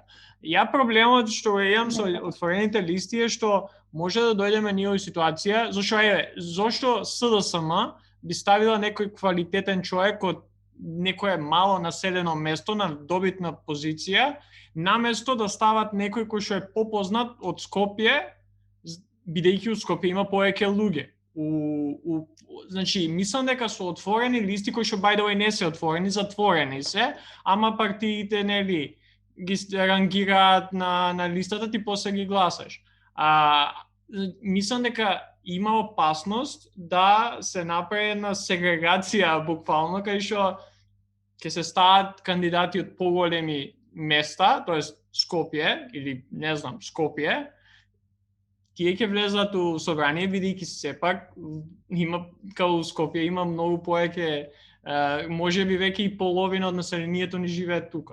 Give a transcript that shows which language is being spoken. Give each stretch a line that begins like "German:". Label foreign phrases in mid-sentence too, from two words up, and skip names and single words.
Macedonian: Ја проблемот што имам со отворените листи е што може да дојдеме ние во ситуација, зошто СДСМ би ставила некој квалитетен човек од некое мало населено место на добитна позиција, наместо да стават некој кој што е попознат од Скопје, бидејќи од Скопје има повеќе луѓе. Значи, мислам дека со отворени листи, кои што
English: by the way
Macedonian: не се отворени, затворени се, ама партиите нели ги рангираат на листата, ти после ги гласаш. Мислам дека има опасност да се направи една сегрегација буквално, кај што ќе се стават кандидати од поголеми места, тоест Скопје или не знам, Скопје, тие ќе влезат у собрание, бидејќи сепак има као Скопје има многу повеќе, можеби веќе и половина од населението ни живеат тука.